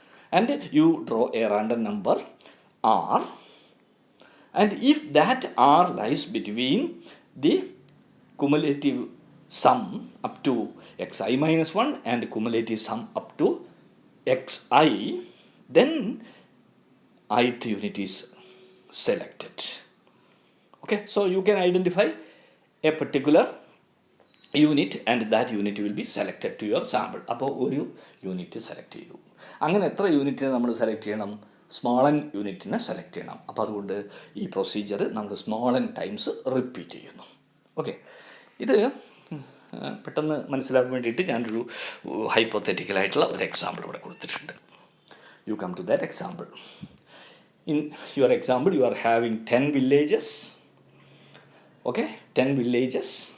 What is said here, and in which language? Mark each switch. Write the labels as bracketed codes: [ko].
[en] And you draw a random number r. And if that r lies between the cumulative sum up to xi-1 and cumulative sum up to xi, then ith unit is selected. Okay, so you can identify a particular unit and that unit will be selected to your sample. [ml] അപ്പോൾ ഒരു unit select ചെയ്തു. അങ്ങനെ എത്ര യൂണിറ്റിനെ നമ്മൾ select ചെയ്യണം? Small n യൂണിറ്റിനെ select ചെയ്യണം. അപ്പോൾ അതുകൊണ്ട് ഈ പ്രൊസീജിയർ നമ്മൾ സ്മോൾ n ടൈംസ് റിപ്പീറ്റ് ചെയ്യുന്നു. ഓക്കെ, ഇത് പെട്ടെന്ന് മനസ്സിലാക്കാൻ വേണ്ടിയിട്ട് ഞാനൊരു ഹൈപ്പോത്തറ്റിക്കലായിട്ടുള്ള ഒരു എക്സാമ്പിൾ ഇവിടെ കൊടുത്തിട്ടുണ്ട്. [en] You come to that example. In your example, you are having 10 villages. Okay, 10 villages.